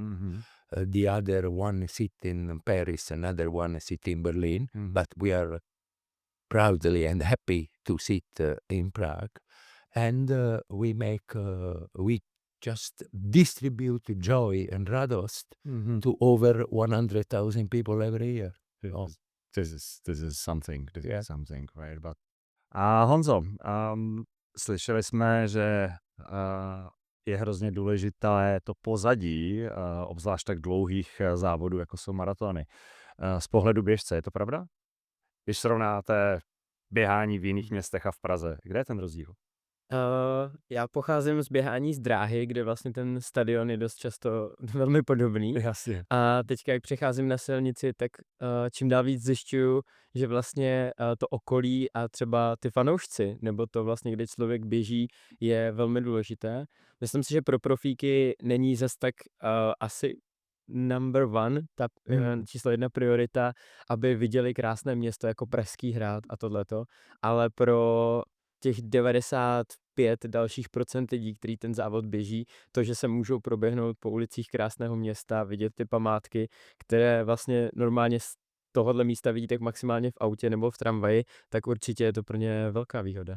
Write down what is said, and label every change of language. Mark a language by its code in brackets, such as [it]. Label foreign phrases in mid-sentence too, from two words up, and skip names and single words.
[en] The other one sit in Paris, another one sit in Berlin, but we are proudly and happy to sit in Prague. And we just distribute joy and radost to over 100,000 people every year. Oh. This is something, Yeah. something, right? [cs] But Honzo, slyšeli jsme, že je hrozně důležité to pozadí, obzvlášť tak dlouhých závodů, jako jsou maratony. Z pohledu běžce, je to pravda? Když srovnáte běhání v jiných městech a v Praze, kde je ten rozdíl? Já pocházím z běhání z dráhy, kde vlastně ten stadion je dost často velmi podobný. Jasně. A teďka, jak přecházím na silnici, tak čím dál víc zjišťuju, že vlastně to okolí a třeba ty fanoušci, nebo to vlastně, kde člověk běží, je velmi důležité. Myslím si, že pro profíky není zas tak asi [en] number one, [cs] ta číslo 1 priorita, aby viděli krásné město jako Pražský hrad a tohleto, ale pro těch 95 dalších procent lidí, který ten závod běží, to, že se můžou proběhnout po ulicích krásného města, vidět ty památky, které vlastně normálně z tohohle místa vidíte maximálně v autě nebo v tramvaji, tak určitě je to pro ně velká výhoda.